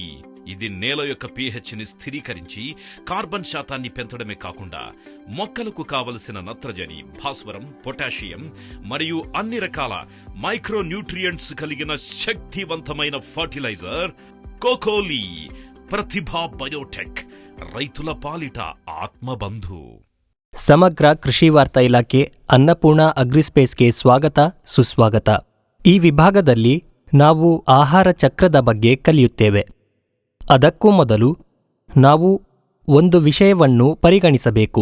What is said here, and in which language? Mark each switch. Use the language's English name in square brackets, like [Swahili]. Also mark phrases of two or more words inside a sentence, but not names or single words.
[Telugu] ఇది నేల యొక్క pH ని స్థిరీకరించి కార్బన్ శాతాన్ని పెంచడమే కాకుండా మొక్కలకు కావలసిన నత్రజని, భాస్వరం, పొటాషియం మరియు అన్ని రకాల [English] micro nutrients [Telugu] కలిగిన శక్తివంతమైన ఫర్టిలైజర్ కోకోలి. ప్రతిభా బయోటెక్, రైతుల పాలిట ఆత్మబంధు. [Kannada] ಸಮಗ್ರ ಕೃಷಿ ವಾರ್ತಾ ಇಲಾಖೆ ಅನ್ನಪೂರ್ಣ ಅಗ್ರಿಸ್ಪೇಸ್ಗೆ ಸ್ವಾಗತ ಸುಸ್ವಾಗತ. ಈ ವಿಭಾಗದಲ್ಲಿ ನಾವು ಆಹಾರ ಚಕ್ರದ ಬಗ್ಗೆ ಕಲಿಯುತ್ತೇವೆ. ಅದಕ್ಕೂ ಮೊದಲು ನಾವು ಒಂದು ವಿಷಯವನ್ನು ಪರಿಗಣಿಸಬೇಕು.